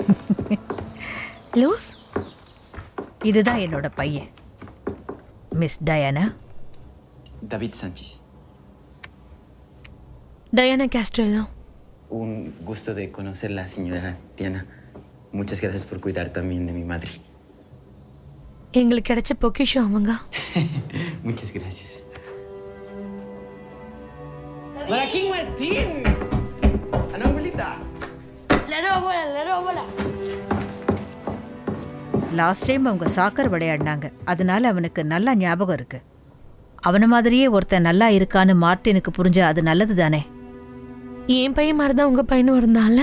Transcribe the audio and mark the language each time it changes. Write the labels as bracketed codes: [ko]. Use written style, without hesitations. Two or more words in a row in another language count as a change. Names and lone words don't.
[ta] லூஸ், இதுதான் என்னோட பையன், மிஸ் டயானா. David Sánchez. டயானா கேஸ்ட்ரெல்லோ. [es] Un gusto de conocerla, señora Diana. Muchas gracias por cuidar también de mi madre. [ta] எங்களுக்கு கிடைச்ச பொக்கிஷம் அவங்க. [es] Muchas gracias. Joaquín Martín. Ana abuelita. [en] last time [ta] அவங்க சாக்கர் விளையாடினாங்க, அதனால அவனுக்கு நல்லா ஞாபகம் இருக்கு. அவன மாதிரியே ஒருத்தன் நல்லா இருக்கான்னு மார்ட்டினுக்கு புரிஞ்ச அது நல்லது தானே? என் பையன் மாதிரி தான் உங்க பையனும் இருந்தால.